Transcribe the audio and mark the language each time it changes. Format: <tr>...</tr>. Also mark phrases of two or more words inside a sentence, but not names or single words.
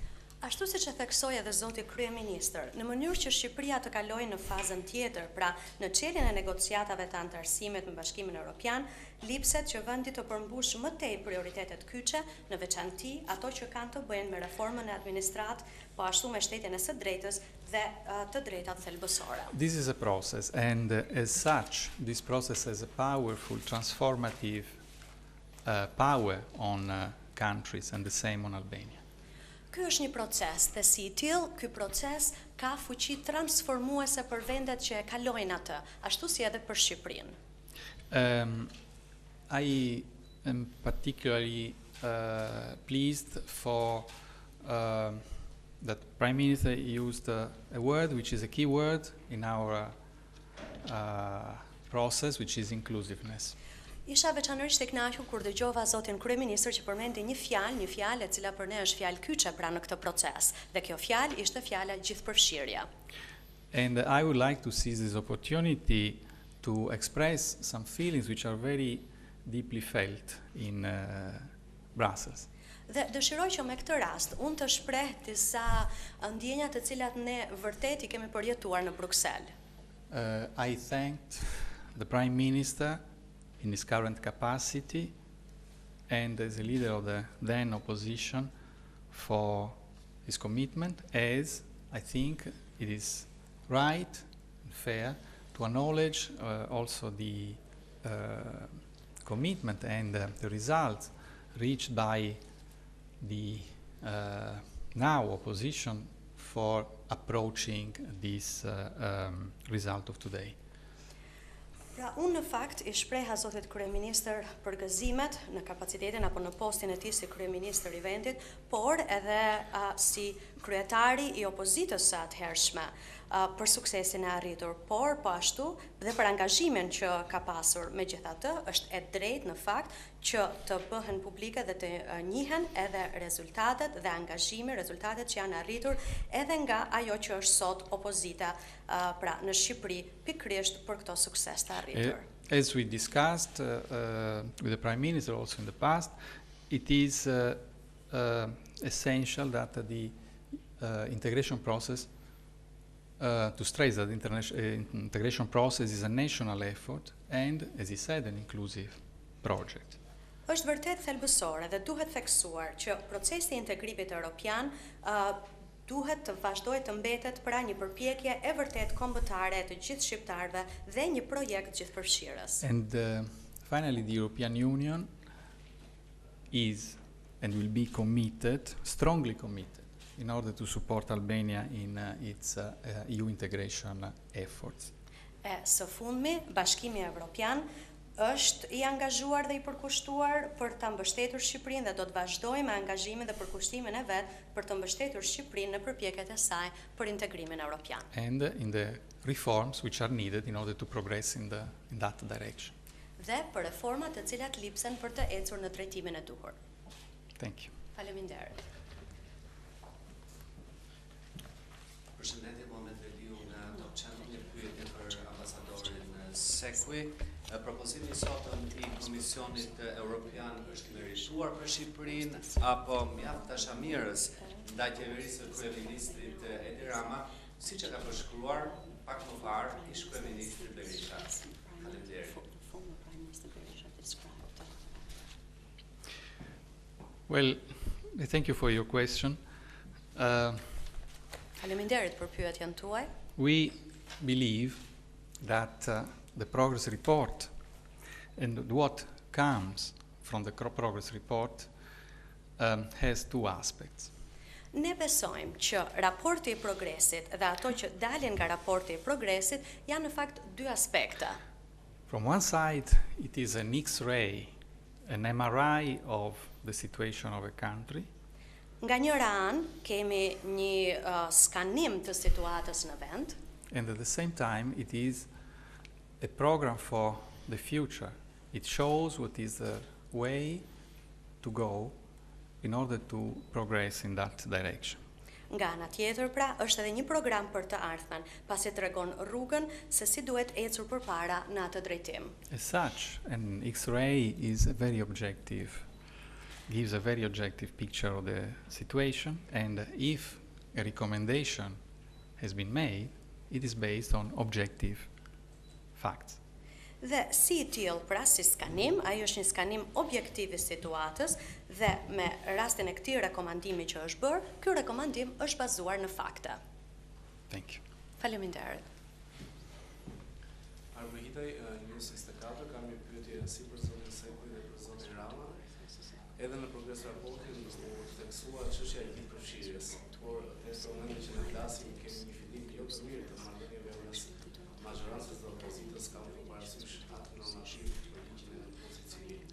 <sq>Ashtu siç e theksoi edhe zoti kryeministër, në mënyrë që Shqipëria të kalojë në fazën tjetër, pra në çeljen e negociatave të antarësimit me Bashkimin Evropian, lipset që vendi të përmbush më tej prioritetet kyçe, në veçanti ato që kanë të bëjnë me reformën e administratë, po ashtu me shtetjen e së drejtës dhe të drejtat thelbësore.</sq> <en>This is a process, and as such, this process has a powerful transformative power on countries, and the same on Albania.</en> <sq>Ky është një proces, dhe si i tillë, ky proces ka fuqi transformuese për vendet që e kalojnë atë, ashtu si edhe për Shqipërinë.</sq> <en>I am particularly pleased for that Prime Minister used a word which is a key word in our process, which is inclusiveness.</en> <sq>Isha veçanërisht e kënaqur kur dëgjova zotin kryeministër që përmendi një fjalë e cila për ne është fjalë kyçe pra në këtë proces, dhe kjo fjalë ishte fjala gjithëpërfshirja.</sq> <en>And I would like to seize this opportunity to express some feelings which are very deeply felt in Brussels.</en> <sq>Dhe dëshiroj që me këtë rast unë të shpreh disa ndjenja të cilat ne vërtet I kemi përjetuar në Bruksel.</sq> <en>I thanked the Prime Minister in his current capacity and as a leader of the then opposition for his commitment, as I think it is right and fair to acknowledge also the commitment and the results reached by the now opposition for approaching this result of today.</en> <sq>Pra, unë në fakt I shpreha zotit kryeministër për gëzimet në kapacitetin apo në postin e tij si kryeministër I vendit, por edhe si kryetari I opozitës së atëhershme për suksesin e arritur, por po ashtu dhe për angazhimin që ka pasur. Megjithatë, është e drejtë në fakt që të bëhen publike dhe të njihen edhe rezultatet dhe rezultatet që janë arritur edhe nga ajo që është sot opozita pra në Shqipëri pikërisht për këto sukses të arritur.</sq> <en>As we discussed with the Prime Minister also in the past, it is essential that the integration process to stress that the integration process is a national effort and, as he said, an inclusive project.</en> <sq>Është vërtet thelbësore dhe duhet theksuar që procesi I integrimit evropian duhet të vazhdojë të mbetet pra një përpjekje e vërtet kombëtare të gjithë shqiptarëve dhe një projekt gjithëpërfshirës.</sq> <en>And finally, the European Union is and will be committed, strongly committed, in order to support Albania in its EU integration efforts.</en> <sq>Së fundmi, Bashkimi Evropian është I angazhuar dhe I përkushtuar për të mbështetur Shqipërinë dhe do të vazhdojë me angazhimin dhe përkushtimin e vet për të mbështetur Shqipërinë në përpjekjet e saj për integrimin evropian.</sq> <en>And in the reforms which are needed in order to progress in that direction.</en> <sq>Dhe për reformat të cilat lipsen për të ecur në drejtimin e duhur.</sq> <en>Thank you.</en> <sq>Faleminderit. Përshëndetje, Mohamed Veliu nga Top Channel, një pyetje për Ambasadorin Sequi. Propozimi sotëm I Komisionit Evropian është merituar për Shqipërinë apo mjaft dashamirës ndaj qeverisë së Kryeministrit Edi Rama, siç e ka përshkruar pak më parë Ish Kryeministri Berisha. Faleminderit.</sq> <en>Well, thank you for your question.</en> <sq>Faleminderit për pyetjen tuaj.</sq> <en>We believe that the progress report and what comes from the progress report has two aspects.</en> <sq>Ne besojmë që raporti I progresit dhe ato që dalin nga raporti I progresit janë në fakt dy aspekte.</sq> <en>From one side, it is an X-ray, an MRI of the situation of a country.</en> <sq>Nga njëra anë kemi një skanim të situatës në vend.</sq> <en>And at the same time, it is a program for the future. It shows what is the way to go in order to progress in that direction.</en> <sq>Nga ana tjetër, pra, është edhe një program për të ardhmen, pasi tregon rrugën se si duhet ecur përpara në atë drejtim.</sq> <en>As such, an X-ray is a very objective, gives a very objective picture of the situation, and if a recommendation has been made, it is based on objective facts.</en> <sq>Dhe si I tillë, pra si skanim, ai është një skanim objektiv I situatës dhe me rastin e këtij rekomandimi që është bërë, ky rekomandim është bazuar në fakte.</sq> <en>Thank you.</en> <sq>Faleminderit. Armëhitaj, News 24, kam një pyetje si për zotin Sequi dhe për zotin Rama. Edhe në progres raportin u theksua çështja e gjithëpërfshirjes, por në momentin që ne flasim kemi një fillim jo të mirë të marrëdhënieve mes mazhorancës dhe opozitës, kam të parasysh atë normativ për ligjin e opozicioni.</sq>